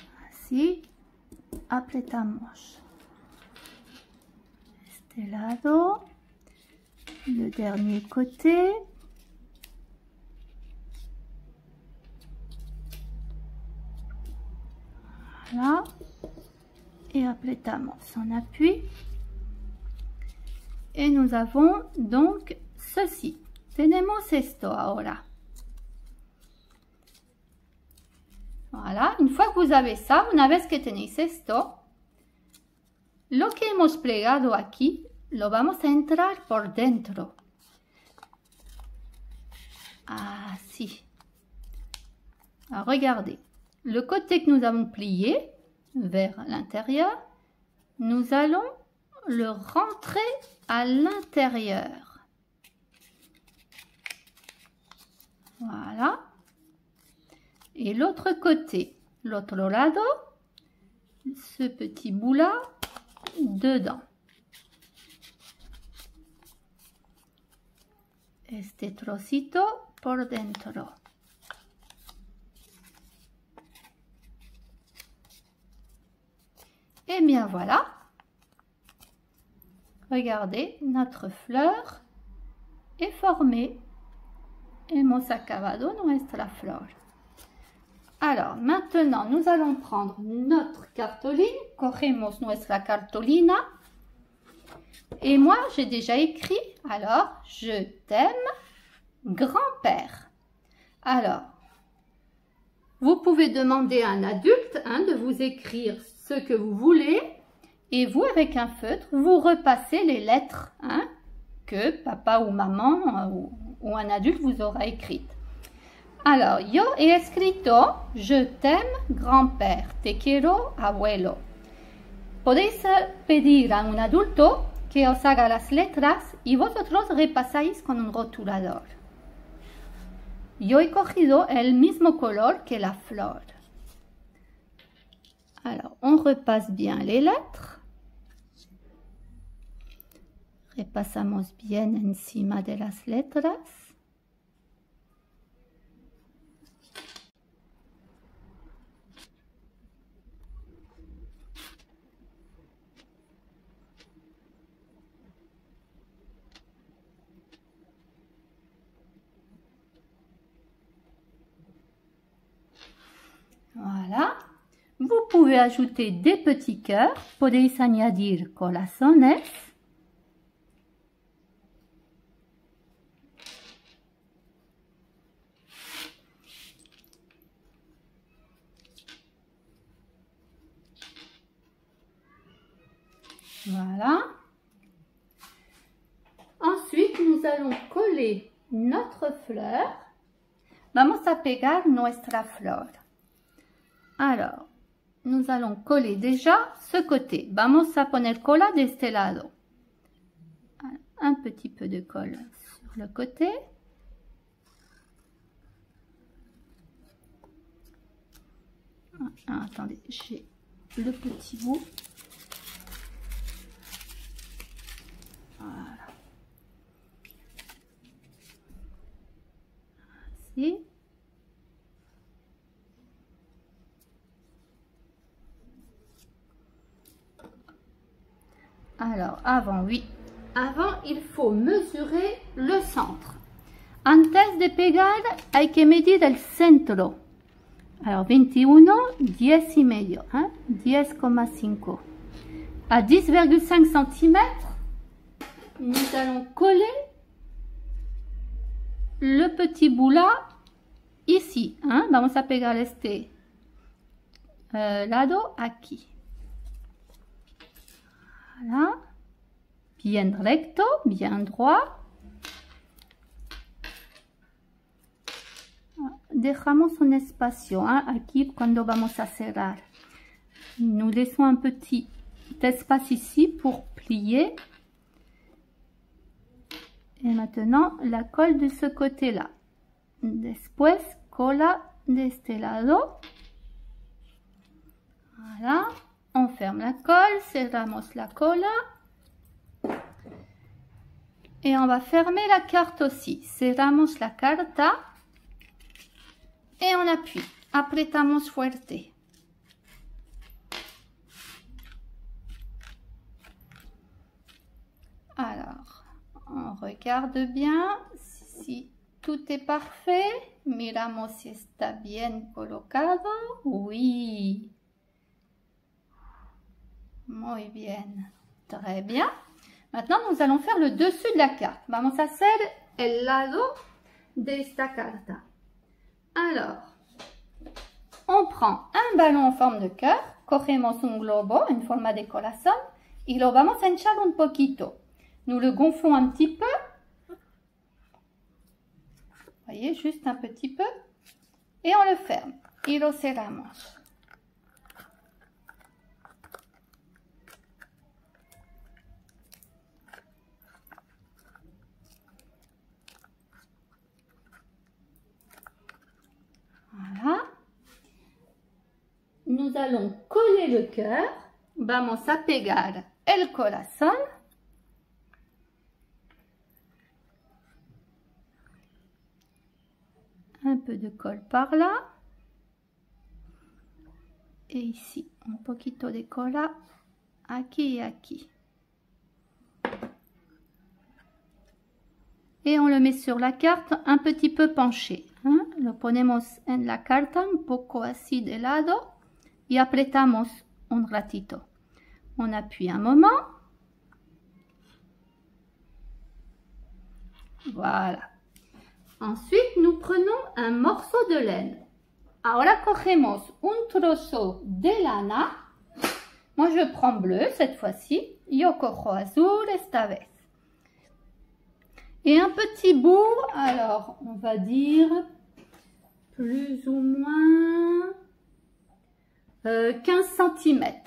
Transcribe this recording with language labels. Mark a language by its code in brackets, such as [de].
[es] Así, apretamos este lado, [fr] le dernier côté, voilà, et [es] apretamos, [fr] on appuie, et nous avons donc ceci. [es] Tenemos esto ahora. [fr] Voilà, une fois que vous avez ça, [es] una vez que tenéis esto, lo que hemos plegado aquí, lo vamos a entrar por dentro. Así. [fr] Alors, regardez, le côté que nous avons plié vers l'intérieur, nous allons le rentrer à l'intérieur. Voilà. Et l'autre côté, [es] l'otro lado, [fr] ce petit bout-là dedans. [es] Este trocito por dentro. [fr] Et bien voilà. Regardez, notre fleur est formée. [es] Hemos acabado nuestra flor. [fr] Alors, maintenant, nous allons prendre notre cartoline. [es] Cogemos nuestra cartolina. [fr] Et moi, j'ai déjà écrit, alors, je t'aime, grand-père. Alors, vous pouvez demander à un adulte de vous écrire ce que vous voulez. Et vous, avec un feutre, vous repassez les lettres que papa ou maman ou un adulte vous aura écrites. Alors, [es] yo he escrito, [fr] je t'aime, grand-père, [es] te quiero, abuelo. Podéis pedir a un adulto que os haga las letras y vosotros repasáis con un rotulador. Yo he cogido el mismo color que la flor. [fr] Alors, on repasse bien les lettres. [es] Repasamos bien encima de las letras. [fr] Voilà. Vous pouvez ajouter des petits cœurs. [es] Podéis añadir corazones. [fr] Voilà. Ensuite, nous allons coller notre fleur. [es] Vamos a pegar nuestra flor. [fr] Alors, nous allons coller déjà ce côté. [es] Vamos a poner cola de este lado. [fr] Un petit peu de colle sur le côté. Attendez, j'ai le petit bout. Voilà. Ainsi. Alors, avant, il faut mesurer le centre. [es] Antes de pegar, hay que medir el centro. [fr] Alors, [es] 21, 10 y medio, 10,5. [fr] À 10,5 cm, nous allons coller le petit bout là, ici. [es] Vamos a pegar este lado aquí. [fr] Voilà, bien recto, bien droit. [es] Dejamos un espacio aquí cuando vamos a cerrar. [fr] Nous laissons un petit espace ici pour plier. Et maintenant, la colle de ce côté-là. [es] Después, cola de este lado. [fr] Voilà. On ferme la colle, [es] cerramos la cola. [fr] Et on va fermer la carte aussi. [es] Cerramos la carta. [fr] Et on appuie. [es] Apretamos fuerte. [fr] Alors, on regarde bien si tout est parfait. [es] Miramos si está bien colocado. [fr] Oui. [es] Muy bien. [fr] Très bien. Maintenant, nous allons faire le dessus de la carte. [es] Vamos a hacer el lado de esta carta. [fr] Alors, on prend un ballon en forme de cœur. [es] Cogemos un globo en forma de corazón. Y lo vamos a hinchar un poquito. [fr] Nous le gonflons un petit peu. Voyez, juste un petit peu. Et on le ferme. [es] Y lo cerramos. [fr] Voilà. Nous nous allons coller le cœur. [es] Vamos a pegar el corazón. [fr] Un peu de colle par là. Et ici, [es] un poquito de cola aquí y aquí. [fr] Et on le met sur la carte un petit peu penché. [es] Lo ponemos en la carta un poco así de lado y apretamos un ratito. [fr] On appuie un moment. Voilà. Ensuite, nous prenons un morceau de laine. [es] Ahora cogemos un trozo de lana. [fr] Moi, je prends bleu cette fois-ci. [es] Yo cojo azul esta vez. [fr] Et un petit bout, alors on va dire plus ou moins 15 cm.